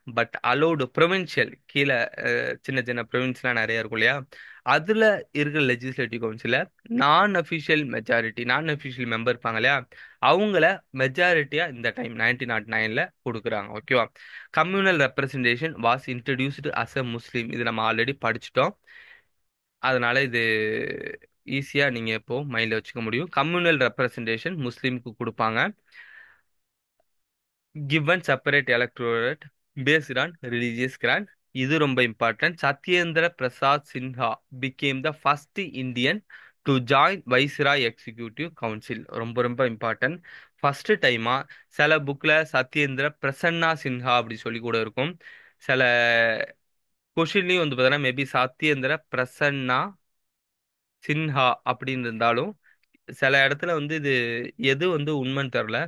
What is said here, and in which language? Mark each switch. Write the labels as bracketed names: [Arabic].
[Tamil] But allowed provincial கீழே சின்ன சின்ன ப்ரொவின்ஸ்லாம் நிறைய இருக்கும் இல்லையா, அதுல இருக்கிற லெஜிஸ்லேட்டிவ் கவுன்சில நான் அஃபிஷியல் மெம்பர் இருப்பாங்க இல்லையா, அவங்கள மெஜாரிட்டியா இந்த டைம் 1909ல கொடுக்குறாங்க. ஓகேவா? [English] Communal representation was introduced as a Muslim. [Tamil] இது நம்ம ஆல்ரெடி படிச்சிட்டோம். அதனால இது ஈஸியா நீங்க இப்போ மைண்ட்ல வச்சுக்க முடியும். கம்யூனல் ரெப்ரசன்டேஷன் முஸ்லீமுக்கு கொடுப்பாங்க. [English] given separate electorate based on religious grant. [Tamil] இது ரொம்ப important. [English] Satyendra Prasad Sinha became the first Indian to join Viceroy Executive Council. [Tamil] ரொம்ப ரொம்ப இம்பார்ட்டன்ட். ஃபர்ஸ்ட் டைமா சில புக்ல சத்யேந்திர பிரசன்னா சின்ஹா அப்படி சொல்லி கூட இருக்கும். சில கொஷின்லயும் வந்து பார்த்தீங்கன்னா மேபி சத்யேந்திர பிரசன்னா சின்ஹா அப்படின்னு இருந்தாலும் சில இடத்துல வந்து இது எது வந்து உண்மைன்னு தெரில.